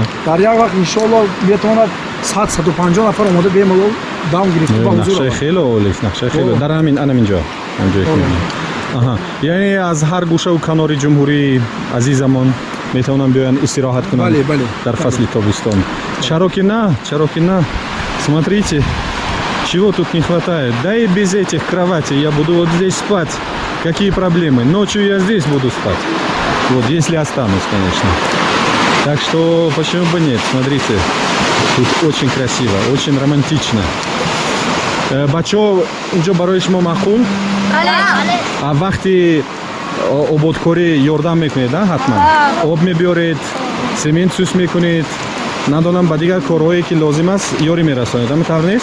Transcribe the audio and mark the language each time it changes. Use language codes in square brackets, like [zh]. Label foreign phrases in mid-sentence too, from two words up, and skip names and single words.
[tg] дар як вақт иншоалло метавонад 100-150 нафар омода бемалол дам гирифта ба ҳузур нақшаи хеле олист, нақшаи хеле дар ҳаминҷо ҳамҷое ки мебинем. яъне аз ҳар гӯшаву канори ҷумҳурии азизамон метавонанд биёянд истироҳат кунанд дар фасли тобистон. Чаро ки на? [ru] Смотрите, чего тут не хватает. Да и без этих кроватей я буду вот здесь спать. Какие проблемы? Ночью я здесь буду спать. Вот, если останусь, конечно. Так что, почему бы нет? Смотрите, тут очень красиво, очень романтично. [tg] Бачо, инҷо барои шумо маъқул? А вақти ободкорӣ ёрдам мекунед, ҳатман? Об мебиёред, семент сӯс мекунед, надонам ба дигар корҳое ки лозим аст ёрӣ мерасонед, ҳамин тавр нест?